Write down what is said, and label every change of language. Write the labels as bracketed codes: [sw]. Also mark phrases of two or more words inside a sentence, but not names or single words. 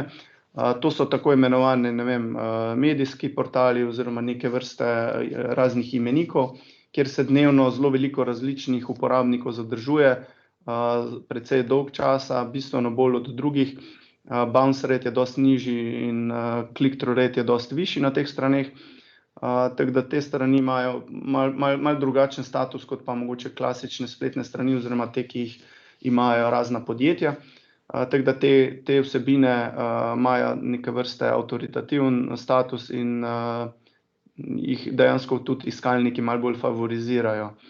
[sl] To so tako imenovani, ne vem, medijski portali oziroma neke vrste raznih imenikov, kjer se dnevno zelo veliko različnih uporabnikov zadržuje, precej dolg časa, bistveno bolj od drugih. [en] Bounce rate [sl] je dosti nižji in [en] click-through rate [sl] je dosti višji na teh straneh. Tako da te strani imajo malo drugačen status kot pa mogoče klasične spletne strani oziroma te, ki jih imajo razna podjetja. Tako da te vsebine imajo neke vrste avtoritativen status in jih dejansko tudi iskalniki malo bolj favorizirajo.